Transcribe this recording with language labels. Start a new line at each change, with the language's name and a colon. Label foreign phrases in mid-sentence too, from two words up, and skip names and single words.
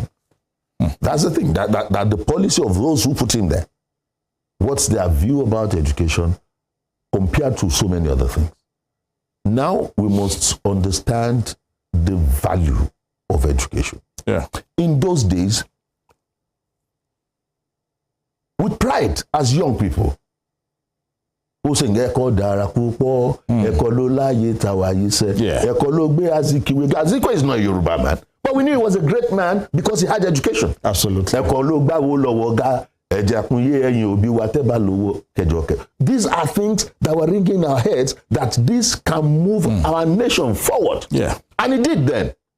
English: That's the thing, that the policy of those who put him there, what's their view about education compared to so many other things? Now we must understand the value of education. In those days, with pride as young people, who sing
Yoruba: Eko Darakupo, Eko Lola Yetawayise, Eko Logbe Azikiwe.
English: Azikiwe is not a Yoruba man, but we knew he was a great man because he had education. Absolutely.
Yoruba: Eko Logba Wolowoga.
English: These are things that were ringing in our heads, that this can move our nation forward. And it did then.